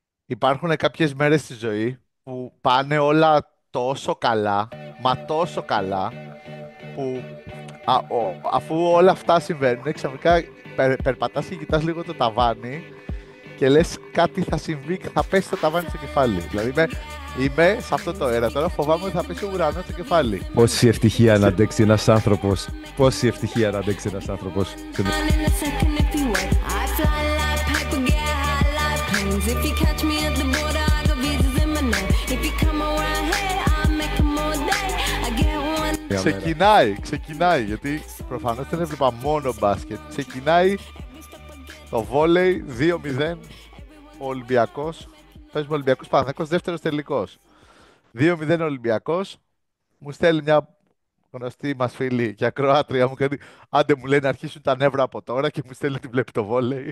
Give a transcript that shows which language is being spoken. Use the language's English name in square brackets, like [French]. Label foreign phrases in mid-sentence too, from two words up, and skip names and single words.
[Greek] υπάρχουν κάποιες μέρες στη ζωή που πάνε όλα τόσο καλά, μα τόσο καλά, που αφού όλα αυτά συμβαίνουν, ξαφνικά περπατάς και κοιτάς λίγο το ταβάνι και λες κάτι θα συμβεί και θα πέσει το ταβάνι στο κεφάλι. Δηλαδή είμαι σε αυτό το αέρα τώρα, φοβάμαι ότι θα πέσει ο ουρανός στο κεφάλι. Πόση ευτυχία να αντέξει ένας άνθρωπος. Πόση ευτυχία να αντέξει ένας άνθρωπος. [English] In a second if you wait. I fly like paper, get high like planes. If you catch me at the border, I got visas in my name. If you come around here, I'll make 'em all day. I get one. [Greek] Μια μέρα. Ξεκινάει, γιατί προφανώς δεν έβλεπα μόνο μπάσκετ. Ξεκινάει το βόλεϊ 2-0, ο Ολυμπιακός. Παίζουμε Ολυμπιακός Παναθηναϊκός, δεύτερος τελικός. 2-0 Ολυμπιακός, μου στέλνει μια γνωστή μας φίλη και ακροάτρια μου κάνει άντε μου λέει να αρχίσουν τα νεύρα από τώρα και μου στέλνει ότι βλέπει το βόλεϊ.